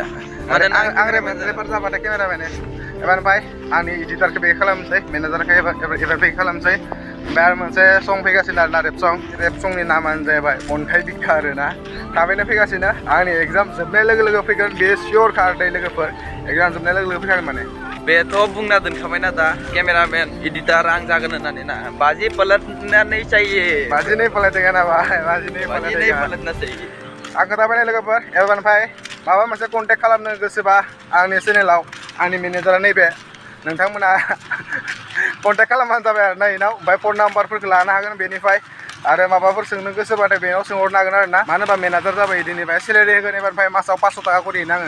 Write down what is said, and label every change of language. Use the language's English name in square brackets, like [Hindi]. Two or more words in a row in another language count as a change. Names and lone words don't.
[Bodo] आं रेपार जाबाथाय केमेरामेन एबार ओमफ्राय आंनि इडिटारखौ बे खालामसै मेनेजारखौ एबार बे खालामसै ओमफ्राय आरो मोनसे सं फैगासिनो आरोना रेप संनि नामानो जाहैबाय अन्थाइ बिखा आरोना थाबैनो फैगासिनो आंनि एग्जाम जोबनाय लोगो लोगो फैगोन बे सियर खारदै लोगोफोर एग्जाम जोबनाय लोगो लोगो फैखागोन माने बेथ' बुंना दोनखाबायना दा [English] cameraman editor [Bodo] आं जागोन होननानै ना बाजी [Hindi] पलटनानै चाहिए बाजी नहीं पलटेगा ना भाई बाजी नहीं पलटना चाहिए [Bodo] आं खोथाबाय लोगोफोर एबार ओमफ्राय माबा मोनसे कन्टेक्ट खालामनो गोसोबा आंनि चेनेलाव आंनि मेनेजारा नैबे नोंथांमोना कन्टेक्ट खालामबानो जाबाय आरो ना इनाव ओमफ्राय फन नाम्बारफोरखौ लानो हागोन बेनिफ्राय आरो माबाफोर सोंनो गोसोबाथाय बेनाव सोंहरनो हागोन आरो ना मानो होनबा मेनेजार जाबाय इदिनिफ्राय सेलेरि होगोन एबार ओमफ्राय मासाव 500 थाखा करि नाङो